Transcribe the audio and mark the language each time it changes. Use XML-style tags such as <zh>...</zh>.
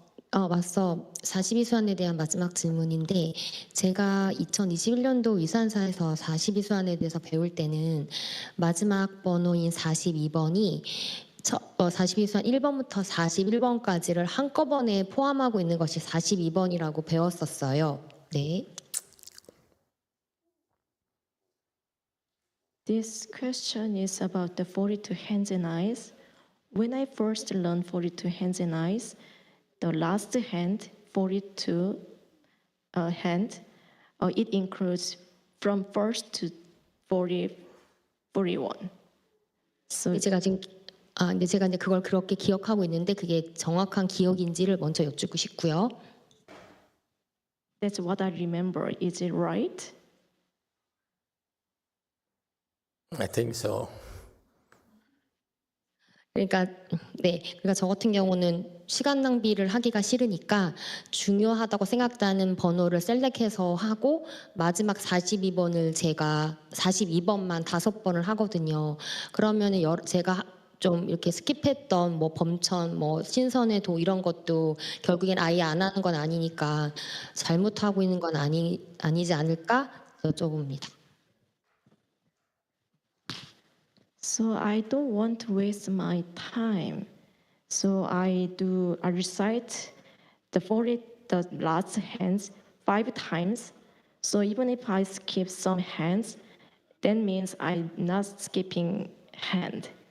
<ko>맞서 42수안에 대한 마지막 질문인데 제가 2021년도 위산사에서 42수안에 대해서 배울 때는 마지막 번호인 42번이 42수안 1번부터 41번까지를 한꺼번에 포함하고 있는 것이 42번이라고 배웠었어요. 네.</ko> <en>This question is about the 42 hands and eyes. When I first learned 42 hands and eyes, the last hand, 42 hand, it includes from first to 41. So</en> <ko>제가 지금 근데 제가 이제 그걸 그렇게 기억하고 있는데 그게 정확한 기억인지를 먼저 여쭙고 싶고요.</ko> <en>That's what I remember. Is it right? I think so.</en> <ko>그러니까 저 같은 경우는 시간 낭비를 하기가 싫으니까 중요하다고 생각나는 번호를 셀렉해서 하고 마지막 42번을 제가 42번만 5번을 하거든요. 그러면은 제가 좀 이렇게 스킵했던 뭐 범천, 뭐 신선의 도 이런 것도 결국엔 아예 안 하는 건 아니니까 잘못하고 있는 건 아니지 않을까 여쭤봅니다.</ko> <en>So I don't want to waste my time. So I recite the last hands 5 times. So even if I skip some hands, that means I'm not skipping hand.</en>